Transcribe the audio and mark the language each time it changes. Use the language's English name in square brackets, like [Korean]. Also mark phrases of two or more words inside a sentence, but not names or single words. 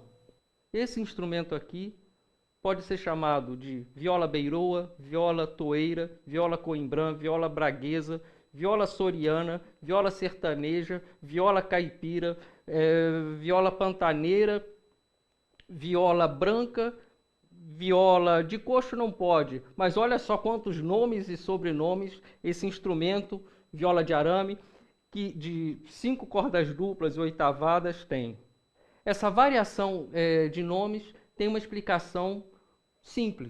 [Portuguese] Esse instrumento aqui pode ser chamado de viola beiroa, viola toeira, viola coimbrã, viola braguesa, viola soriana, viola sertaneja, viola caipira, viola pantaneira, viola branca, viola de coxo não pode, mas olha só quantos nomes e sobrenomes esse instrumento, viola de arame, que de 5 cordas duplas e oitavadas tem. Essa variação de nomes tem uma explicação simples.